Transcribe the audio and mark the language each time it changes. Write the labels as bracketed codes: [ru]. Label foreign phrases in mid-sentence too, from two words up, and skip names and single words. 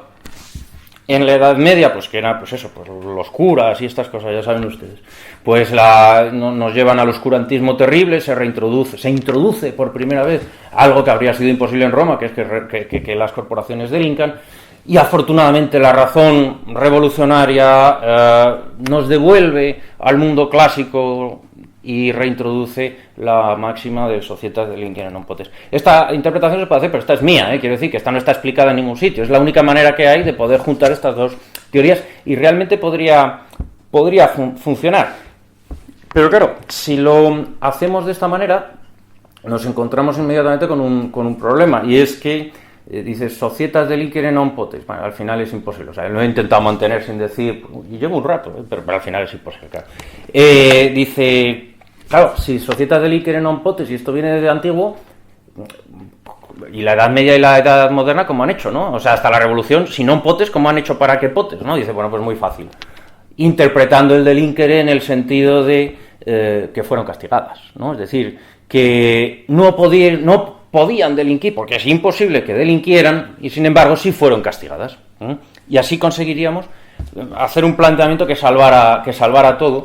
[es] En la Edad Media, que era, los curas y estas cosas, ya saben ustedes, nos llevan al oscurantismo terrible, se introduce por primera vez algo que habría sido imposible en Roma, que es que las corporaciones delincan, y afortunadamente la razón revolucionaria nos devuelve al mundo clásico y reintroduce la máxima de [la] societas delinquere non potens. [es] Esta interpretación se puede hacer, pero esta es mía, quiero decir que esta no está explicada en ningún sitio, es la única manera que hay de poder juntar estas dos teorías y realmente podría funcionar. Pero claro, si lo hacemos de esta manera, nos encontramos inmediatamente con un problema, y es que dices, [la] societas delinquere non potens. [es] Bueno, al final es imposible. O sea, lo he intentado mantener sin decir, y llevo un rato, pero al final es imposible, claro. Dice, claro, si [la] societas delinquere non potens, [es] y esto viene desde antiguo, y la Edad Media y la Edad Moderna, ¿cómo han hecho, no? O sea, hasta la Revolución, si [la] non potes, [es] ¿cómo han hecho para que potes, no? Dice, bueno, pues muy fácil. Interpretando el delinquere en el sentido de que fueron castigadas, ¿no? Es decir, que no podían delinquir, porque es imposible que delinquieran, y sin embargo sí fueron castigadas. Y así conseguiríamos hacer un planteamiento que salvara todo.